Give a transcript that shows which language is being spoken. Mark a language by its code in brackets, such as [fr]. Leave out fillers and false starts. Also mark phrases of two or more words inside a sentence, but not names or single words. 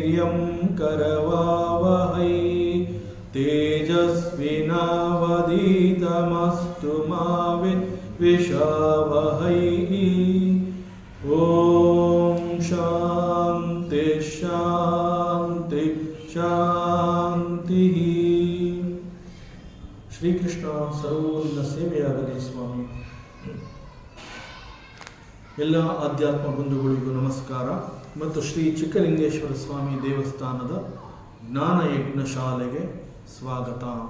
[sa] वीर्यं करवावहै तेजस्विनावधीतमस्तु मा विद्विषावहै। ओम शांति शांति शांति। [kn] ಶ್ರೀಕೃಷ್ಣ ಸರ್ವೋನ್ನ ಸೇವೆಯಾಗಲಿ ಸ್ವಾಮಿ. ಎಲ್ಲ ಆಧ್ಯಾತ್ಮ ಬಂಧುಗಳಿಗೂ ನಮಸ್ಕಾರ ಮತ್ತು ಶ್ರೀ ಚಿಕ್ಕಲಿಂಗೇಶ್ವರ ಸ್ವಾಮಿ ದೇವಸ್ಥಾನದ ಜ್ಞಾನಯಜ್ಞ ಶಾಲೆಗೆ ಸ್ವಾಗತ.